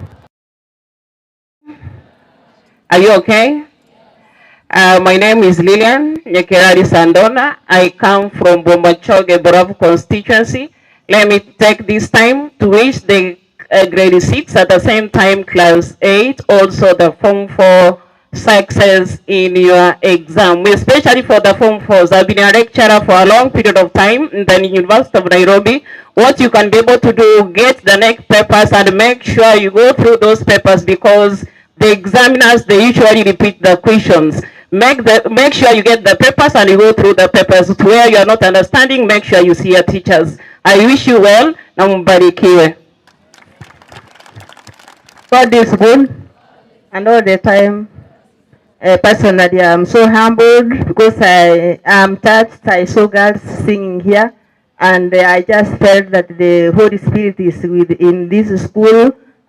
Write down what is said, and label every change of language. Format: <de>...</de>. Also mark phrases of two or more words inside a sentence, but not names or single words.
<en>Are you okay? My name is Lilian Nyekerari Sandona. I come from Bomachoge Boravu constituency. Let me take this time to wish the grade 6 at the same time class 8, also the form 4 success in your exam, especially for the form 4s. I've been a lecturer for a long period of time in the University of Nairobi. What you can be able to do, get the next papers and make sure you go through those papers, because the examiners, they usually repeat the questions. Make sure you get the papers and you go through the papers. Where you are not understanding, make sure you see your teachers. I wish you well.</en> <sw>Na mbarikiwe.</sw> <en>God is good, and all the time. Personally, I'm so humbled because I am touched. I saw girls singing here, and I just felt that the Holy Spirit is within this school,</en>